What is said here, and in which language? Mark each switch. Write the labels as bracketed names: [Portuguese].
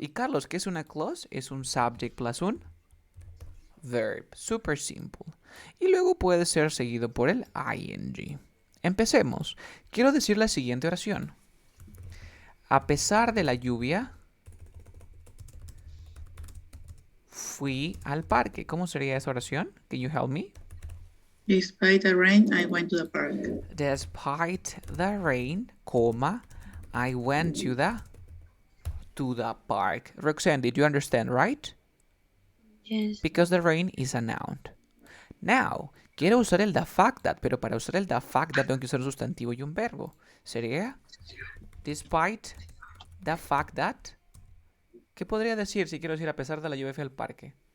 [Spanish] Y Carlos, ¿qué es una clause? Es un subject plus un verb. Super simple. Y luego puede ser seguido por el ing. Empecemos. Quiero decir la siguiente oración. A pesar de la lluvia, fui al parque. ¿Cómo sería esa oración? [English] Can you help me? Despite the rain, I went to the park. Despite the rain, comma, I went to the park. Roxanne, did you understand, right? Yes. Because the rain is a noun. [Spanish] Now, quiero usar el the fact that, pero para usar el the fact that tengo que usar un sustantivo y un verbo. Sería [English] despite the fact that. [Spanish] ¿Qué podría decir si quiero decir a pesar de la lluvia fui al parque?